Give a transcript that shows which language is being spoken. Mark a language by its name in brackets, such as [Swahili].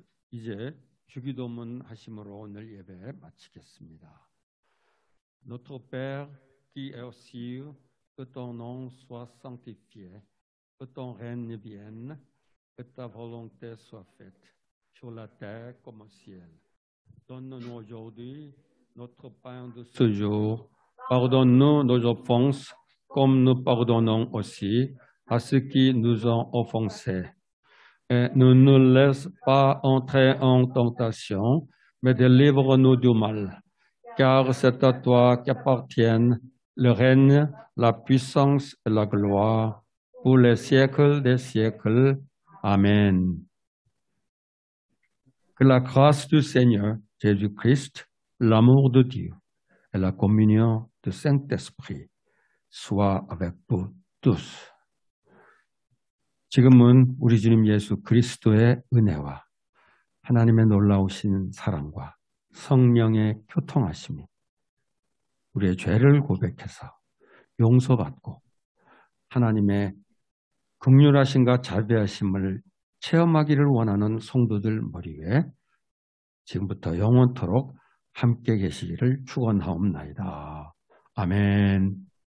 [Korean] 이제 주기도문 하심으로 오늘 예배 마치겠습니다. [French] Notre Père qui es aux cieux, que ton nom soit sanctifié, que ton règne vienne, que ta volonté soit faite, sur la terre comme au ciel. Donne-nous aujourd'hui notre pain de ce jour. Pardonne-nous nos offenses, comme nous pardonnons aussi à ceux qui nous ont offensés. Et ne nous laisse pas entrer en tentation, mais délivre-nous du mal. Car c'est à toi qu'appartiennent le règne, la puissance et la gloire pour les siècles des siècles. Amen. Que la grâce du Seigneur Jésus-Christ, l'amour de Dieu et la communion du Saint-Esprit soient avec vous tous. [Korean] 지금은 우리 주님 예수 그리스도의 은혜와 하나님의 놀라우신 사랑과 성령의 교통하심이 우리의 죄를 고백해서 용서받고 하나님의 긍휼하심과 자비하심을 체험하기를 원하는 성도들 머리 위에 지금부터 영원토록 함께 계시기를 축원하옵나이다. 아멘.